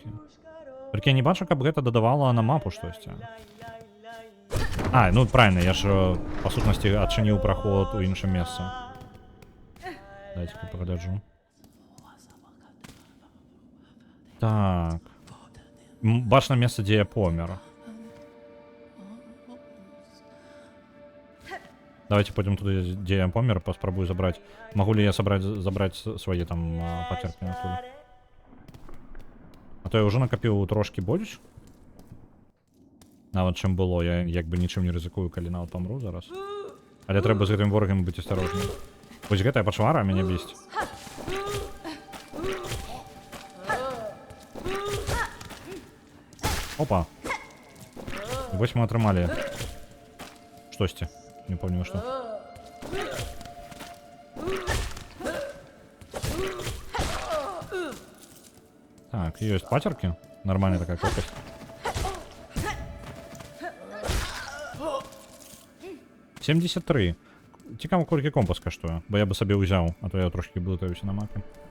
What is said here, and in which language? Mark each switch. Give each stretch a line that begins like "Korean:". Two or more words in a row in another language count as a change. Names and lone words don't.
Belarusian: Толькі я не бачу, каб гэта дадавала на мапу штосьці. Ну правильно, я ж па сутнасці адчыніў праход у іншым месцы. Дайце-ка пагляджу. Так. Бачна месца, дзе я помер.
Russian: Давайте пойдем туда, где я помер, попробую забрать. Могу ли я забрать свои там пацерки оттуда? А то я уже накопил трошки больше.
Belarusian: Нават чым было, я як бы нічым не рызыкую, калі нават памру зараз. Але трэба з гэтым ворагам быць асторожным. Вось гэтая пачвара мяне бесіць. Опа. І вось мы атрымалі штосьці.
Russian: Не помню что. Так, есть патерки. Нормальная такая колкость. $73.
Belarusian: Цікаво, колькі компас каштуе, бо я бы сабе ўзяў, а то я трошки блытаюся на мапе.